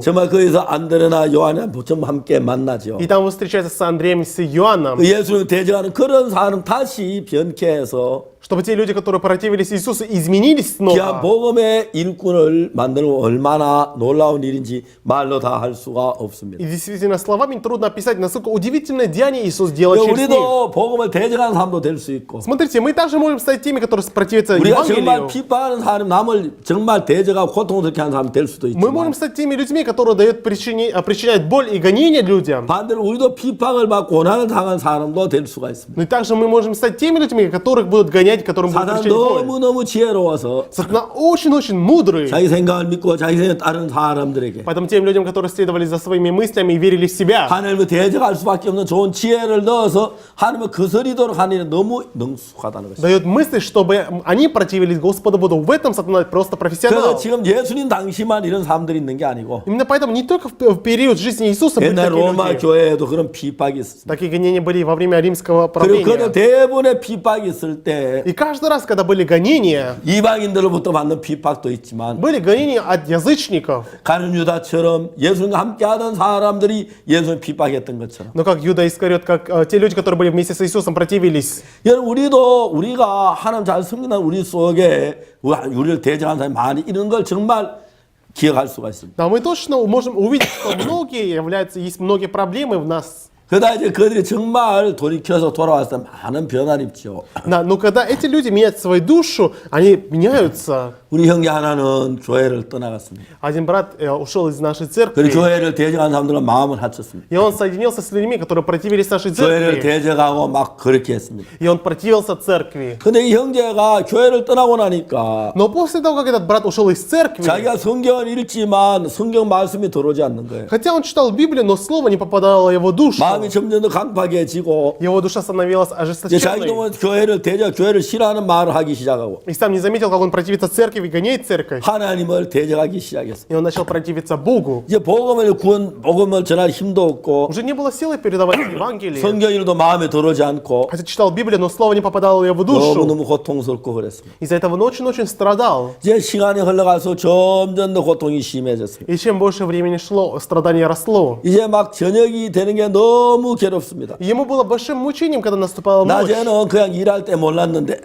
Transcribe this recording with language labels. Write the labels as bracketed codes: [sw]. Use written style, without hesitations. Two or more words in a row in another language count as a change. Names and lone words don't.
[ko] 정말 거기서 안드레나 요한이랑 전부 함께 만나죠. [ru] И там он встречается с Андреем, с Иоанном. [ko] 예수님을 대적하는 그런 사람 다시 변케해서 [ru] Чтобы те люди, которые противились Иисусу, изменились [ko] 귀한 [ru] снова. [ko] 복음의 일꾼을 만드는 건 얼마나 놀라운 일인지 말로 다 할 수가 없습니다. [ru] И действительно, словами трудно описать, насколько удивительное деяние Иисус делает через них. [ko] 우리도 복음을 대적하는 사람도 될 수 있고 [ru] Смотрите, мы также можем стать теми, которые противятся [ko] 우리가 정말 [ru] Евангелию. [ko] 핍박하는 사람, 남을 정말 대적하고 고통스럽게 하는 사람이 될 수도 [ru] Мы можем [ko] 있지만 [ru] стать теми людьми, которые причиняют боль и гонения людям. [ko] 반대로 우리도 핍박을 받고 고난을 당한 사람도 될 수가 있습니다. [ru] Но и также мы можем стать теми людьми, которых будут гонять, которым будут [ko] 사단은 [ru] причинять боль. [ko] 너무너무 지혜로워서 [ru] Сатана очень-очень мудрый. [ko] 자기 생각을 믿고 자기 생각을 따르는 사람들에게 [ru] Поэтому тем людям, которые следовали за своими мыслями и верили в себя, [ko] 하나님을 대적할 수밖에 없는 좋은 지혜를 넣어서 하나님을 거스리도록 하는 일은 너무 능숙하다는 것입니다. [ru] дает мысли, чтобы они противились Господу Богу. В этом Сатана просто [ko] 그래서 [ru] профессионал. [ko] 지금 예수님 당시만 이런 사람들이 있는 게 아니고 [ru] Именно поэтому не только в период жизни Иисуса были [ko] 옛날 [ru] такие [ko] 로마 [ru] люди. [ko] 교회에도 그런 핍박이 있었습니다. [ru] Такие гонения были во время римского [ko] 그리고 그들 [ru] правления. [ko] 대부분의 핍박이 있을 때 [ru] И каждый раз, когда были гонения, [ko] 이방인들로부터 받는 핍박도 있지만 [ru] были гонения от язычников. [ko] 가룟 유다처럼 예수님과 함께하던 사람들이 예수님 핍박했던 것처럼 [ru] Но как Юда Искариот, как те люди, которые были вместе с Иисусом, противились. [ko] 여러분 우리가 하나님 잘 섬기는 우리 속에 우리를 대적하는 사람이 많이 이런 걸 정말 기억할 수가 있습니다. [ru] Да, мы точно можем увидеть, что есть многие проблемы в нас. [ko] 그러다 이제 그들이 정말 돌이켜서 돌아왔을 때 많은 변화를 입죠. [ru] Да, но когда эти люди меняют свою душу, они меняются. [ko] 우리 형제 하나는 교회를 떠나갔습니다. [ru] Один брат ушел из нашей [ko] 그리고 [ru] церкви, [ko] 교회를 대적하는 사람들과 마음을 합쳤습니다. [ru] и он соединился с людьми, которые противились нашей [ko] 교회를 [ru] церкви. [ko] 대적하고 막 그렇게 했습니다. [ru] И он противился церкви. [ko] 근데 이 형제가 교회를 떠나고 나니까 [ru] Но после того, как этот брат ушел из церкви, [ko] 자기가 성경을 읽지만 성경 말씀이 들어오지 않는 거예요. [ru] хотя он читал Библию, но слово не попадало в его душу. [ko] 마음이 점점 더 강팍해지고 [ru] Его душа становилась [ko] 이제 자기도 [ru] ожесточенной. [ko] 뭐 교회를 싫어하는 말을 하기 시작하고 [ru] И сам не заметил, как он противится церкви и гоняет церковь. [ko] 하나님을 대적하기 시작했어요. [ru] И он начал противиться Богу. [ko] 이제 복음을 전할 힘도 없고 [ru] Уже не было силы передавать Евангелие. [ko] 성경일도 마음에 들어오지 않고 [ru] Хотя читал Библию, но слово не попадало в его душу. [ko] 너무너무 고통스럽고 그랬습니다. [ru] Из-за этого он очень-очень страдал. [ko] 이제 시간이 흘러가서 점점 더 고통이 심해졌습니다. [ru] И чем больше времени шло, страдание росло. [ko] 이제 막 저녁이 되는 게 너무 괴롭습니다. [ru] И ему было большим мучением, когда наступала ночь. [ko] 낮에는 그냥 일할 때 몰랐는데